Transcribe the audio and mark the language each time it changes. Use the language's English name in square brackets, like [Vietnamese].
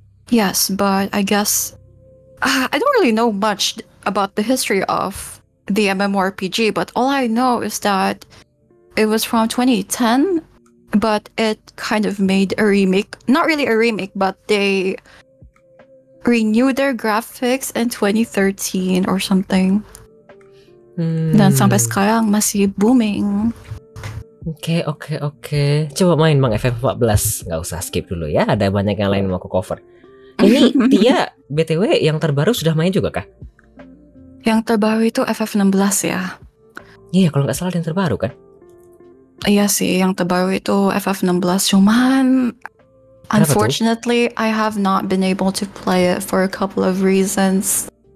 [English] Yes, but I guess I don't really know much about the history of the MMORPG, but all I know is that it was from 2010, but it kind of made a remake. Not really a remake, but they renewed their graphics in 2013 or something. [Indonesian] Dan sampai sekarang masih booming. Oke. Coba main Bang FF14. Nggak usah skip dulu ya. Ada banyak yang lain yang mau aku cover. Ini Tia, BTW yang terbaru sudah main juga kah? Yang terbaru itu FF16 ya. Iya, kalau nggak salah yang terbaru kan? Iya sih, yang terbaru itu FF16. Cuman [English] unfortunately, I have not been able to play it for a couple of reasons.